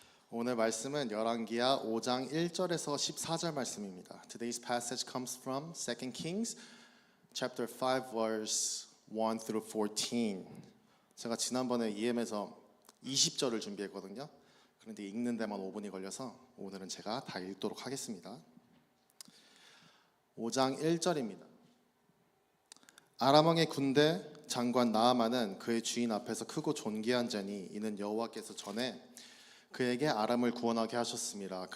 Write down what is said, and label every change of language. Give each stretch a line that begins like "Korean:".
Korean: 오늘 말씀은 열왕기하 5장 1절에서 14절 말씀입니다.
English: Today's passage comes from 2 Kings chapter 5 verse 1 through 14.
Korean: 제가 지난번에 EM에서 20절을 준비했거든요. 그런데 읽는 데만 5분이 걸려서 오늘은 제가 다 읽도록 하겠습니다. 5장 1절입니다. 아람 왕의 군대 장관 나아만은 그의 주인 앞에서 크고 존귀한 자니 이는 여호와께서 전에 그에게 아람을 구원하게 하셨습니다.